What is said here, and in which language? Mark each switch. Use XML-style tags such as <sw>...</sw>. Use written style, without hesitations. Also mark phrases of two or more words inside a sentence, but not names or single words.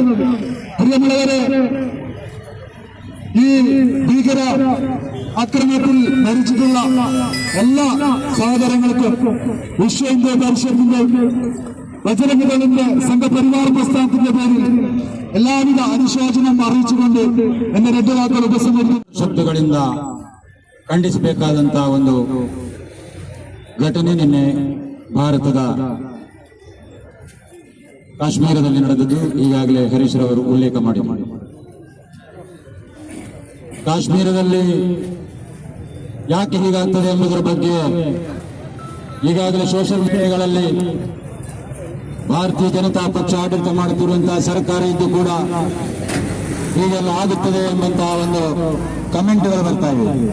<ml>പ്രിയമുള്ളവരെ, ഈ ഭീകര അക്രമത്തിൽ മരിച്ചിട്ടുള്ള എല്ലാ സഹോദരങ്ങൾക്കും വിശ്വ ഹിന്ദു പരിഷത്തിന്റെ ബജരംഗദളിന്റെ സംഘപരിവാർ പ്രസ്ഥാനത്തിന്റെ പേരിൽ എല്ലാവിധ അനുശോചനം അറിയിച്ചുകൊണ്ട് എന്റെ രണ്ട് വാക്കുകൾ ഉപസംഹരിക്കുന്നു.</ml> <kn>ಶಬ್ದಗಳಿಂದ ಖಂಡಿಸಬೇಕಾದಂತಹ ಒಂದು ಘಟನೆ ನಿನ್ನೆ ಭಾರತದ ಕಾಶ್ಮೀರದಲ್ಲಿ ನಡೆದದ್ದು ಈಗಾಗಲೇ ಹರೀಶ್ ರವರು ಉಲ್ಲೇಖ ಮಾಡಿದ್ದಾರೆ. ಕಾಶ್ಮೀರದಲ್ಲಿ ಯಾಕೆ ಹೀಗಾಗ್ತದೆ ಎಂಬುದರ ಬಗ್ಗೆ ಈಗಾಗಲೇ</kn> <en>social mediaಗಳಲ್ಲಿ</en> <kn>ಭಾರತೀಯ ಜನತಾ ಪಕ್ಷ ಆಡಳಿತ ಮಾಡುತ್ತಿರುವಂತಹ ಸರ್ಕಾರ ಇದ್ದು ಕೂಡ ಹೀಗೆಲ್ಲ ಆಗುತ್ತದೆ ಎಂಬಂತಹ ಒಂದು ಕಮೆಂಟ್ಗಳು ಬರ್ತಾ ಇವೆ.</kn>